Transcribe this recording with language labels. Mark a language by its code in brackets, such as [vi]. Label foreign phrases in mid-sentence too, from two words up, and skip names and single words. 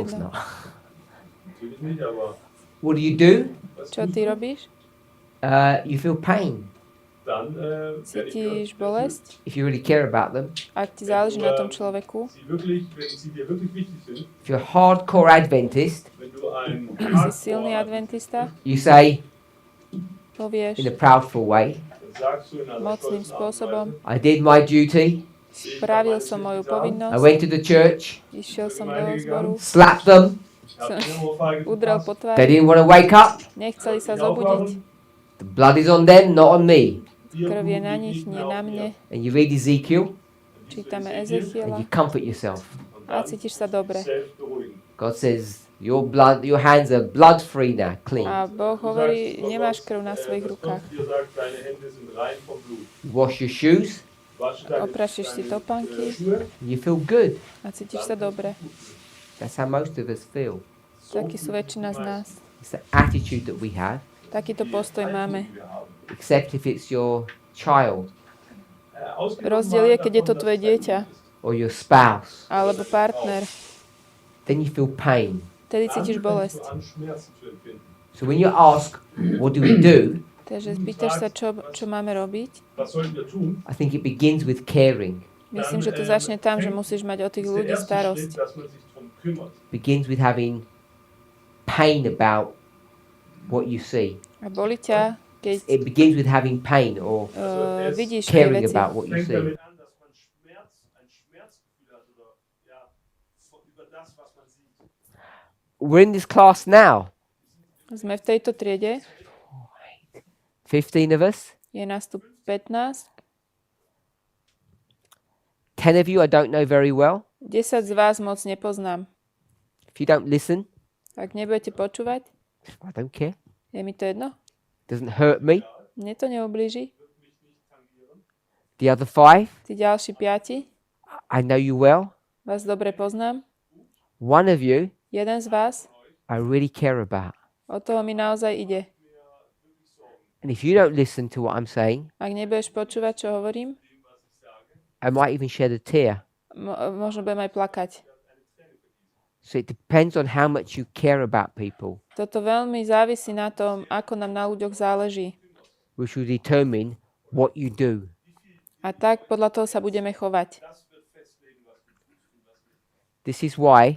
[en] Of course [sk] jedno. [en] not. What do you do? [sk] Čo ty robíš? [en] You feel pain. [sk] Cítiš bolesť? [en] If you really care about them. [sk] Ak ti záleží na tom človeku, [en] If you're a hardcore Adventist, [sk] ak si silný adventista, [en] you say [sk] povieš [en] in a proudful way, [sk] mocným spôsobom, [en] I did my duty. [sk] spravil som moju [en] I [sk] povinnosť, [en] went to the church, [sk] išiel som do zboru, [en] slapped them. [sk] som udrel po [en] They [sk] tvári, [en] didn't want to wake up. [sk] nechceli sa zobudiť, [en] The blood is on them, not on me. [sk] krv je na nich, nie na mne. [en] And you read Ezekiel [sk] Čítame [en] and [sk] Ezechiela [en] you comfort yourself. [sk] a cítiš sa dobre. [en] God says your hands are blood free now, clean. [sk] A Boh hovorí, nemáš krv na svojich rukách. [en] You wash your shoes, [sk] Oprašíš si topánky [en] you feel good. [sk] a cítiš sa dobre. [en] That's how most of us feel. [sk] Takí sú väčšina z nás. [en] It's the attitude that we have, [sk] Takýto postoj máme. [en] except if it's your child [sk] Rozdiel je, keď je to tvoje dieťa [en] or your spouse. [sk] alebo partner. [en] Then you feel pain. [sk] Vtedy cítiš bolesť. [en] So when you ask, what do we do? [sk] Takže pýtaš sa, čo máme robiť. [en] I think it begins with caring. [sk] Myslím, že to začne tam, že musíš mať o tých ľudí starosť. [en] Begins with having pain about what you see. [sk] A boli ťa, keď [en] It begins with having pain or [sk] vidíš tie [en] caring [sk] veci. [en] about what you see. We're in this class now. [sk] Sme v tejto triede, [en] 15 of us. [sk] je nás tu 15. [en] 10 of you I don't know very well. [sk] 10 z vás moc nepoznám. [en] If you don't listen, [sk] Ak nebudete počúvať, [en] I don't care. [sk] je mi to jedno. [en] Doesn't hurt me. [sk] Mne to neublíži. [en] The other 5, [sk] Tí ďalší 5, [en] I know you well. [sk] vás dobre poznám. [en] One of you [sk] Jeden z vás, [en] I really care about. [sk] o toho mi naozaj ide. [en] And if you don't listen to what I'm saying, [sk] Ak nebudeš počúvať, čo hovorím, [en] I might even shed a tear. [sk] možno budem aj plakať. [en] So it depends on how much you care about people, [sk] Toto veľmi závisí na tom, ako nám na ľuďoch záleží. [en] which will determine what you do. [sk] A tak podľa toho sa budeme chovať. [en] This is why